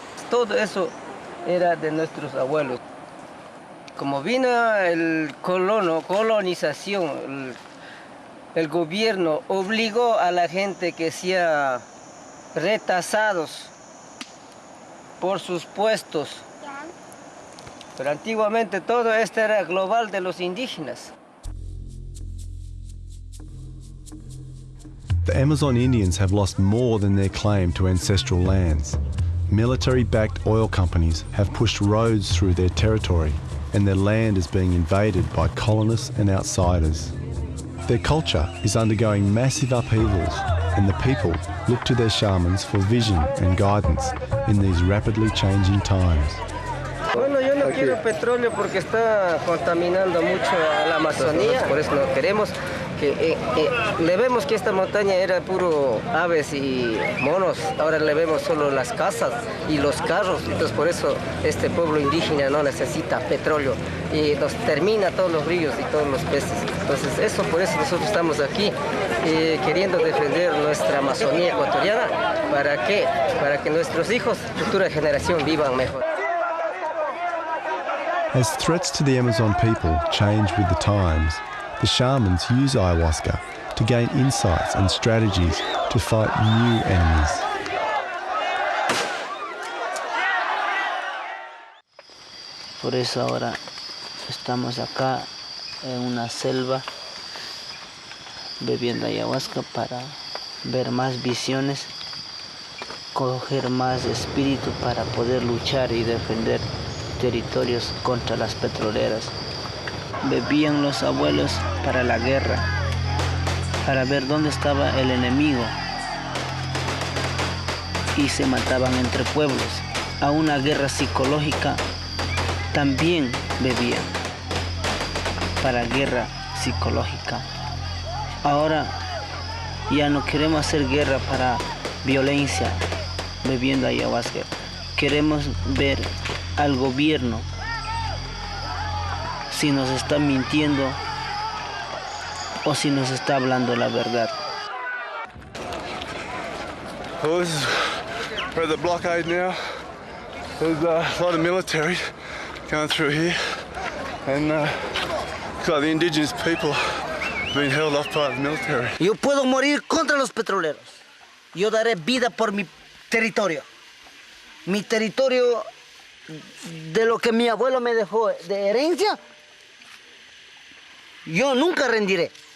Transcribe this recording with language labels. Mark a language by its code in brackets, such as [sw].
[es] Todo eso era de nuestros abuelos. Como vino el colonización, el gobierno obligó a la gente que sea retasados por sus puestos. Pero antiguamente todo esto era global de los indígenas. [en] The Amazon Indians have lost more than their claim to ancestral lands. Military-backed oil companies have pushed roads through their territory, and their land is being invaded by colonists and outsiders. Their culture is undergoing massive upheavals, and the people look to their shamans for vision and guidance in these rapidly changing times. [es] Bueno, yo no quiero petróleo porque está contaminando mucho a la Amazonía, por eso no queremos. Le vemos que esta montaña era puro aves y monos, ahora le vemos solo las casas y los carros, entonces por eso este pueblo indígena no necesita petróleo y nos termina todos los ríos y todos los peces. Entonces eso, por eso nosotros estamos aquí queriendo defender nuestra Amazonía ecuatoriana. ¿Para qué? Para que nuestros hijos, futura generación, vivan mejor. [en] As threats to the Amazon people change with the times, the shamans use ayahuasca to gain insights and strategies to fight new enemies. [es] Por eso ahora estamos acá en una selva bebiendo ayahuasca para ver más visiones, coger más espíritu para poder luchar y defender territorios contra las petroleras. Bebían los abuelos para la guerra, para ver dónde estaba el enemigo, y se mataban entre pueblos. A una guerra psicológica también bebían, para guerra psicológica. Ahora ya no queremos hacer guerra para violencia bebiendo ayahuasca. Queremos ver al gobierno si nos está mintiendo o si nos está hablando la verdad. [en] Well, we're at the blockade now. There's a lot of military going through here, and looks like the indigenous people have been held off by the military. [es] Yo puedo morir contra los petroleros. Yo daré vida por mi territorio. Mi territorio, de lo que mi abuelo me dejó de herencia, yo nunca rendiré.